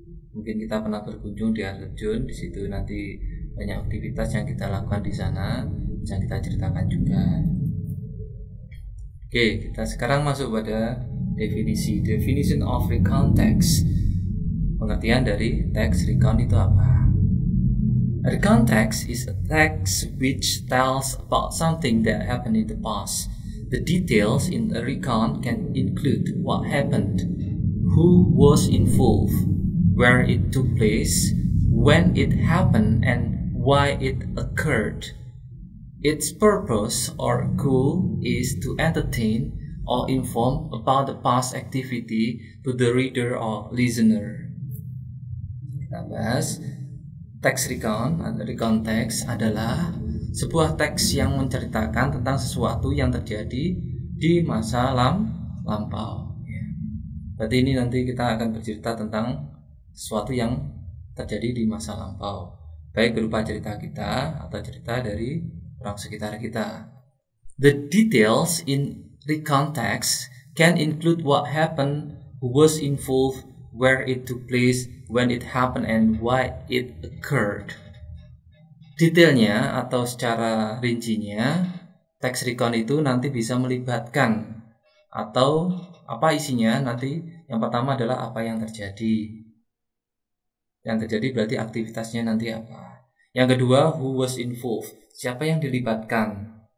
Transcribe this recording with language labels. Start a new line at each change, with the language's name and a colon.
Indonesian: Mungkin kita pernah berkunjung di air terjun, di situ nanti banyak aktivitas yang kita lakukan di sana, bisa kita ceritakan juga. Oke, kita sekarang masuk pada definisi.
English: Definition of recontext.
Indonesian: Pengertian dari text recon itu apa?
English: A recontext is a text which tells about something that happened in the past. The details in a recon can include what happened, who was involved, where it took place, when it happened, and why it occurred. Its purpose or goal is to entertain or inform about the past activity to the reader or listener.
Indonesian: Kita bahas. Text recon atau recontext adalah sebuah teks yang menceritakan tentang sesuatu yang terjadi di masa lampau. Berarti ini nanti kita akan bercerita tentang sesuatu yang terjadi di masa lampau, baik berupa cerita kita atau cerita dari orang sekitar kita.
English: The details in recontext can include what happened, who was involved, where it took place, when it happened, and why it occurred.
Indonesian: Detailnya atau secara rincinya, text recon itu nanti bisa melibatkan atau apa isinya nanti. Yang pertama adalah apa yang terjadi. Yang terjadi berarti aktivitasnya nanti apa. Yang kedua,
English: who was involved,
Indonesian: siapa yang dilibatkan.